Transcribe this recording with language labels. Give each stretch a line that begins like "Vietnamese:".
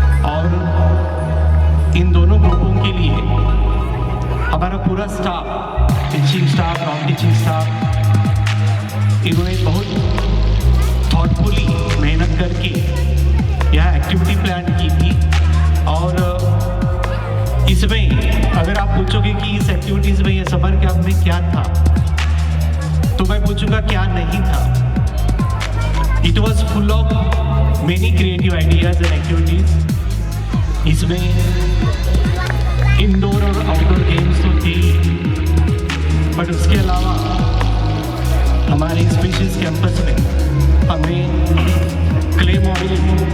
Hindi: और इन दोनों ग्रुपों के लिए हमारा पूरा staff, teaching staff, non teaching staff, इन्होंने बहुत थॉटफुली मेहनत करके यहाँ एक्टिविटी प्लान की थी। और इसमें अगर आप पूछोगे कि इस एक्टिविटीज़ में ये समर कैंप में क्या था, तो मैं पूछूंगा क्या नहीं था।
English: It was full of many creative ideas and activities.
Hindi: इसमें इंडोर और आउटडोर गेम्स तो थी, बट उसके अलावा हमारे स्पेशियस कैंपस में हमें क्ले मॉडलिंग,